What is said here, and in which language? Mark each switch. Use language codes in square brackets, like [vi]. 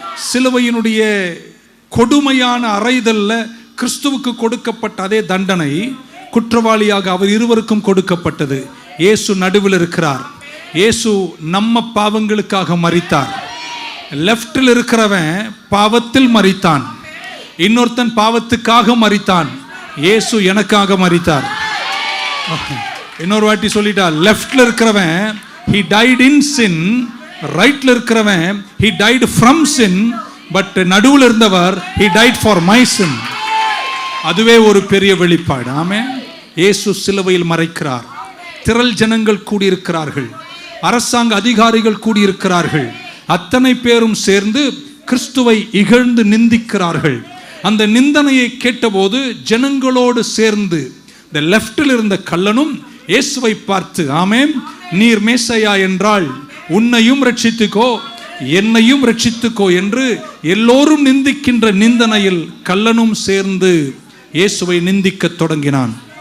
[ta] சிலுவையினுடைய கொடுமையான அறைதல்ல கிறிஸ்துவுக்கு கொடுக்கப்பட்ட அதே தண்டனை குற்றவாளியாக அவர் இருவருக்கும் கொடுக்கப்பட்டது. இயேசு நடுவில் இருக்கிறார். இயேசு நம்ம பாவங்களுக்காக மரித்தார். லெஃப்டில் இருக்கிறவன் பாவத்தில் மரித்தான், இன்னொருத்தன் பாவத்துக்காக மரித்தான். இயேசு எனக்காக மரித்தார். இன்னொரு வாட்டி சொல்லிட்டார், லெஃப்ட்ல இருக்கிறவன் [en] he died in sin, [ta] ரைட்ல இருக்கிறவன் [en] he died from sin, [ta] but நடுவில் இருந்தவர் [en] he died for my sin. [ta] அதுவே ஒரு பெரிய வெளிப்பாடு. ஆமென். இயேசு சிலுவையில் மரிக்கிறார். திரள் ஜனங்கள் கூடியிருக்கிறார்கள், அரசாங்க அதிகாரிகள் கூடியிருக்கிறார்கள். அத்தனை பேரும் சேர்ந்து கிறிஸ்துவை இகழ்ந்து நிந்திக்கிறார்கள். அந்த நிந்தனையை கேட்டபோது ஜனங்களோடு சேர்ந்து இந்த லெஃப்டில் இருந்த கள்ளனும் இயேசுவை பார்த்து, ஆமென், நீர் மேசையா என்றால் உன்னையும் ரட்சித்துக்கோ என்னையும் ரட்சித்துக்கோ என்று எல்லோரும் நிந்திக்கின்ற நிந்தனையில் கள்ளனும் சேர்ந்து இயேசுவை நிந்திக்க தொடங்கினான்.